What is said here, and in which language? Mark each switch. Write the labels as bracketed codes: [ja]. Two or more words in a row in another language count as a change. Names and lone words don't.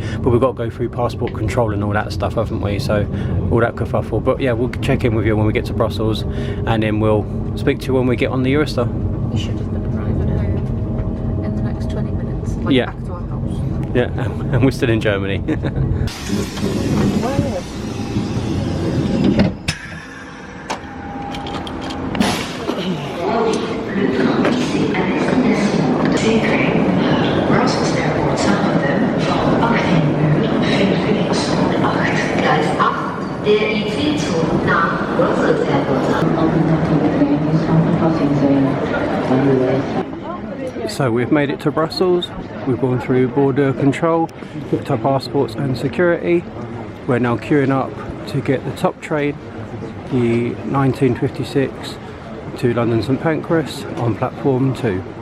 [en] But we've got to go through passport control and all that stuff, haven't we? So all that kerfuffle. But yeah, we'll check in with you when we get to Brussels, and then we'll speak to you when we get on the Eurostar. We should have been arriving home in the next 20 minutes, like Yeah. back to our house. Yeah, and we're still in Germany. [nl] Brussels Airport Zaventem van 18 uur 45 en 8. [de] Gleis 8, der IC-Zug nach Brussels Airport. [en] So we've made it to Brussels. We've gone through border control, looked our passports and security. We're now queuing up to get the top train, the 1956 to London St Pancras on platform 2.